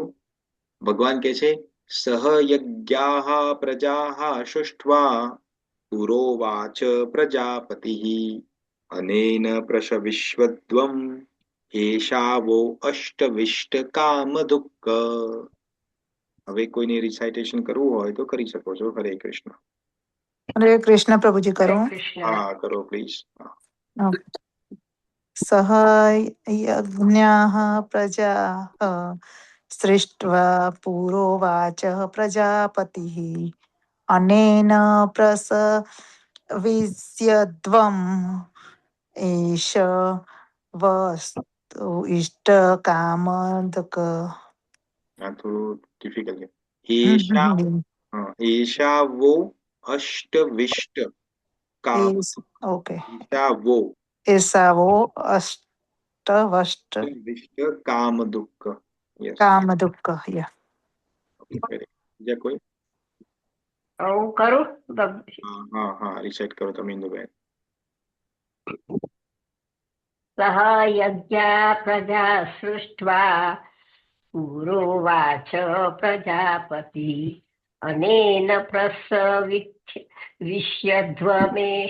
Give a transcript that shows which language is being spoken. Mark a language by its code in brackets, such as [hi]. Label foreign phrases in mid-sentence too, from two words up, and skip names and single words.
[gu] ભગવાન કહે છે, [sa] સહયજ્ઞાઃ પ્રજાઃ સૃષ્ટ્વા પુરોવાચ પ્રજાપતિઃ અનેન પ્રશવિશ્વદ્વમ એષાવો અષ્ટવિષ્ટકામદુક્ક. [gu] હવે કોઈને રિસાઇટેશન કરવું હોય તો કરી શકો છો. હરે કૃષ્ણ. હરે કૃષ્ણ પ્રભુજી, કરો. હા, કરો પ્લીઝ. [sa] सह यज्ञः प्रजाः सृष्ट्वा पुरोवाच प्रजापतिः अनेन प्रसविष्यध्वम् एष वस्तु इष्टकामदक [gu] આ થોડું ડિફિકલ્ટ છે. [sa] એશા એશાવો અષ્ટવિષ્ટ કામ ओके એશાવો एषावो अष्टवष्ट વિષ્ટ કામ દુઃખ. યસ, कामदुःख या [gu] બીજા કોઈ? હું કરું હા હા હા, રિસાઇટ કરો તમે ઇન્દુબેન. [sa] સહ યજ્ઞા પ્રજા સૃષ્ટ્વા પુરોવાચ પ્રજાપતિ અનેન પ્રસવિષ્યધ્વમેશ